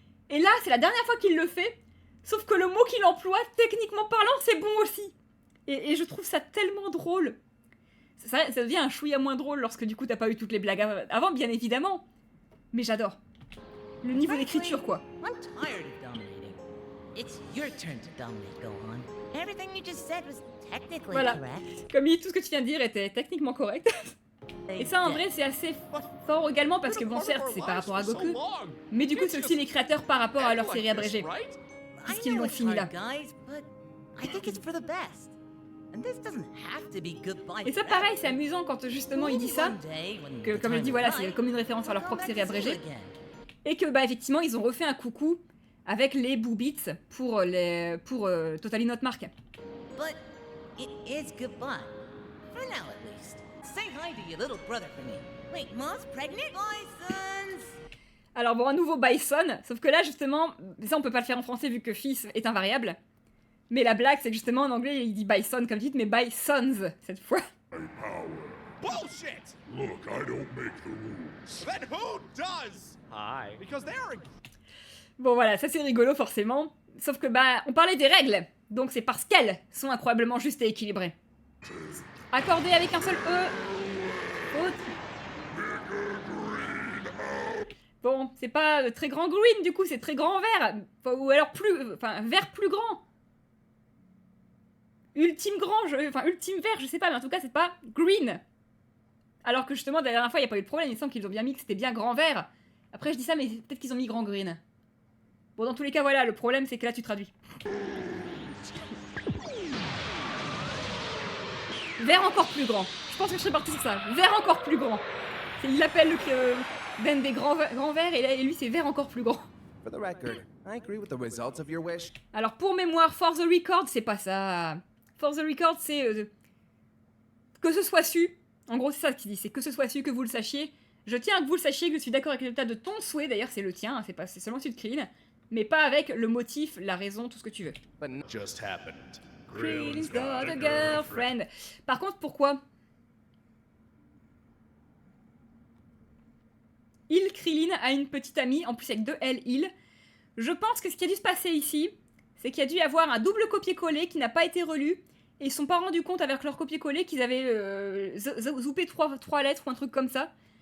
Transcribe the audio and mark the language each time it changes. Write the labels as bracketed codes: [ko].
[fr] Et là, c'est la dernière fois qu'il le fait, sauf que le mot qu'il emploie, techniquement parlant, c'est bon aussi. Et je trouve ça tellement drôle. Ça devient un chouïa moins drôle lorsque du coup t'as pas eu toutes les blagues avant, bien évidemment. Mais j'adore. Le niveau d'écriture, quoi. [en] I'm tired of dominating. It's your turn to dominate, Gohan. Everything you just said was technically [fr] Voilà. [en] correct. [fr] Comme dit, tout ce que tu viens de dire était techniquement correct. Et ça, en vrai, c'est assez fort également parce que, bon, certes, c'est par rapport à Goku, mais du coup, c'est aussi les créateurs par rapport à leur série abrégée. Puisqu'ils l'ont fini là. [en] Guys, but I think it's for the best. And this doesn't have to be goodbye. [fr] Et ça, pareil, c'est amusant quand justement il dit ça, que comme je dis, voilà, c'est comme une référence à leur propre série abrégée. Et que, bah, effectivement, ils ont refait un coucou avec les Boobits pour Totally Not Mark. [en] But it is goodbye. For now, at least. Say hi to your little brother for me. Wait, Ma's pregnant? Bisons! [fr] Alors bon, un nouveau Bison, sauf que là, justement, ça on peut pas le faire en français vu que fils est invariable. Mais la blague, c'est que justement en anglais, il dit Bison comme titre, mais Bisons cette fois. [en] Bullshit! Look, I don't make the rules. Then who does? Hi. Because they're [fr] Bon voilà, ça c'est rigolo forcément. Sauf que bah, on parlait des règles, donc c'est parce qu'elles sont incroyablement justes et équilibrées. Accordé avec un seul E. Faute. Bon, c'est pas très grand green du coup, c'est très grand vert. Ou alors vert plus grand. Ultime ultime vert, je sais pas, mais en tout cas c'est pas green. Alors que justement, la dernière fois, il n'y a pas eu de problème, il me semble qu'ils ont bien mis que c'était bien grand vert. Après je dis ça, mais peut-être qu'ils ont mis grand green. Bon, dans tous les cas, voilà, le problème c'est que là tu traduis. Vert encore plus grand. Je pense que je serais partie sur ça. Vert encore plus grand. Il l'appelle Ben des grands verts et lui c'est vert encore plus grand. [en] For the record, I agree with the results of your wish. [fr] Alors pour mémoire, [en] for the record, [fr] c'est pas ça. For the record, c'est que ce soit su. En gros, c'est ça qu'il dit, c'est que ce soit su, que vous le sachiez. Je tiens à que vous le sachiez, que je suis d'accord avec le résultat de ton souhait. D'ailleurs, c'est le tien, hein, c'est seulement celui de Krillin. Mais pas avec le motif, la raison, tout ce que tu veux. [en] But just happened. Krillin's got a girlfriend. [fr] Par contre, pourquoi Krillin a une petite amie, en plus avec deux L, il. Je pense que ce qui a dû se passer ici, c'est qu'il y a dû y avoir un double copier-coller qui n'a pas été relu, et ils ne sont pas rendus compte avec leur copier-coller qu'ils avaient zoupé trois lettres ou un truc comme ça.